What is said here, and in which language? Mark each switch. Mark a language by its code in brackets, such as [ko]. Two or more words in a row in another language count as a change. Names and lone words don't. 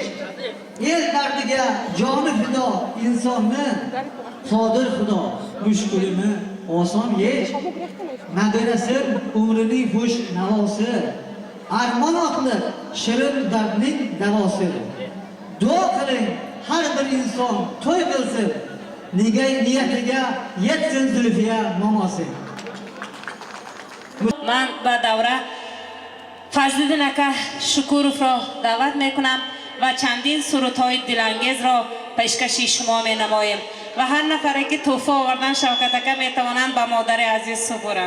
[uz] El dardiga joni fido insonni, qodir Xudo mushkulini oson yech. Nabirasin umrining xush navosi, armon otli shirin dardning davosi. Duo qiling har bir inson to'y qilsin, niyatiga yetsin Zulfiya momosi. [fa] من با دوره فضلالدین اکا شکروف را دعوت میکنم و چندین سرودهای دلانگیز را پیشکشی شما می نماییم و هر نفری که تحفه آوردن شوکت اکا می توانند با مادر عزیز سپرند.